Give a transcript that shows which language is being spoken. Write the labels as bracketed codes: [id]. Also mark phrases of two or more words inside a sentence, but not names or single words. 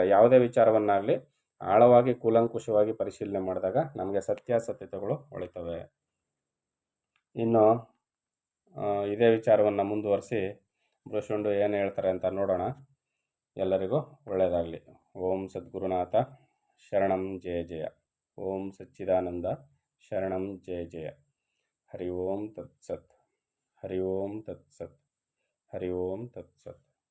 [kn] ಯಾವುದೇ ವಿಚಾರವನ್ನಾಗಲಿ ಆಳವಾಗಿ ಕೂಲಂಕುಷವಾಗಿ ಪರಿಶೀಲನೆ ಮಾಡಿದಾಗ ನಮಗೆ ಸತ್ಯಾಸತ್ಯತೆಗಳು ಹೊಳಿತವೆ. ಇನ್ನು ಇದೇ ವಿಚಾರವನ್ನು ಮುಂದುವರಿಸಿ ಬೃಹಶುಂಡು ಏನು ಹೇಳ್ತಾರೆ ಅಂತ ನೋಡೋಣ. ಎಲ್ಲರಿಗೂ ಒಳ್ಳೆಯದಾಗಲಿ. [sa] ಓಂ ಸದ್ಗುರುನಾಥ ಶರಣಂ ಜಯ ಜಯ. ಓಂ ಸಚ್ಚಿದಾನಂದ ಶರಣಂ ಜಯ ಜಯ. ಹರಿ ಓಂ ತತ್ಸತ್. ಹರಿ ಓಂ ತತ್ಸತ್. ಹರಿ ಓಂ ತತ್ಸತ್.